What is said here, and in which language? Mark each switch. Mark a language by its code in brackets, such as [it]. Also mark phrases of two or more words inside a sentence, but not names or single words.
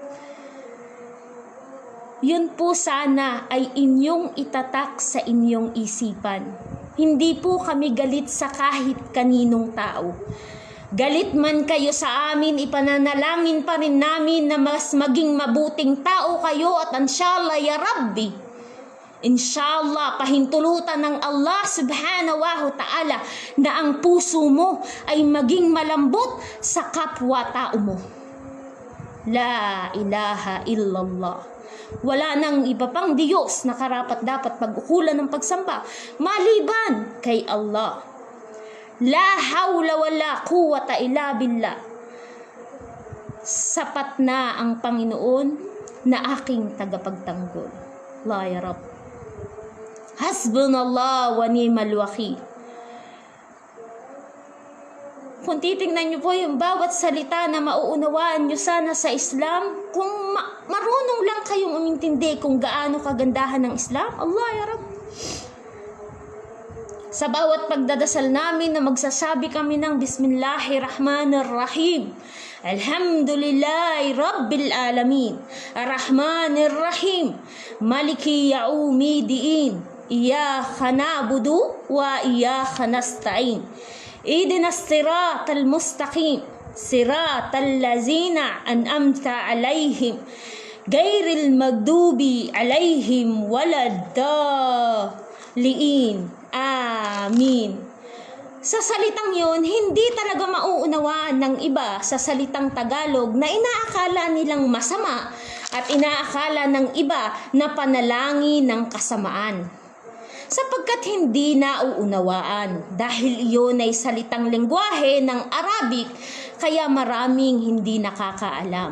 [tl] Yun po sana ay inyong itatak sa inyong isipan. Hindi po kami galit sa kahit kaninong tao. Galit man kayo sa amin, ipananalangin pa rin namin na mas maging mabuting tao kayo at [ar] إن شاء الله يا ربي. [tl] Inshallah, pahintulutan ng Allah [ar] سبحانه وتعالى [tl] na ang puso mo ay maging malambot sa kapwa-tao mo. [ar] لا إله إلا الله. [tl] Wala nang iba pang Diyos na karapat-dapat pag-ukulan ng pagsamba maliban kay Allah. [ar] لا حول ولا قوة إلا بالله. [tl] Sapat na ang Panginoon na aking tagapagtanggol. [ar] لا يا رب. حسبنا الله ونعم الوكيل. [tl] Kung titingnan niyo po yung bawat salita na mauunawaan niyo sana sa Islam, kung marunong lang kayong umintindi kung gaano kagandahan ng Islam, [ar] الله يا رب. [tl] Sa bawat pagdadasal namin na magsasabi kami ng [ar] بسم الله الرحمن الرحيم. الحمد لله رب العالمين. الرحمن الرحيم مالك يوم الدين. إياك نعبد وإياك نستعين. اهدنا الصراط المستقيم صراط الذين أنعمت عليهم. غير المغضوب عليهم ولا الضالين. [tl] Amin. Sa salitang yun, hindi talaga mauunawaan ng iba sa salitang Tagalog na inaakala nilang masama at inaakala ng iba na panalangin ng kasamaan. Sapagkat hindi nauunawaan dahil iyon ay salitang lengguwahe ng Arabic, kaya maraming hindi nakakaalam.